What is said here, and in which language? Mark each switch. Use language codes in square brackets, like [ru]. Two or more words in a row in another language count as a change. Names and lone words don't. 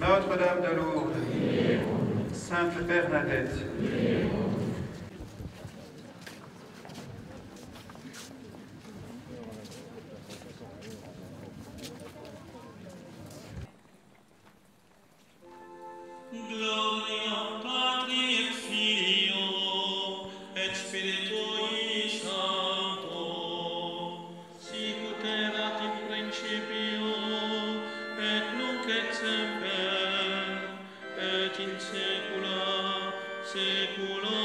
[fr] Notre-Dame de Lourdes, priez pour nous. Sainte Bernadette, priez pour nous. [la] Gloria Patri et Filio et Spiritui Sancto, sicut erat in principio et nunc et semper et in saecula saeculorum.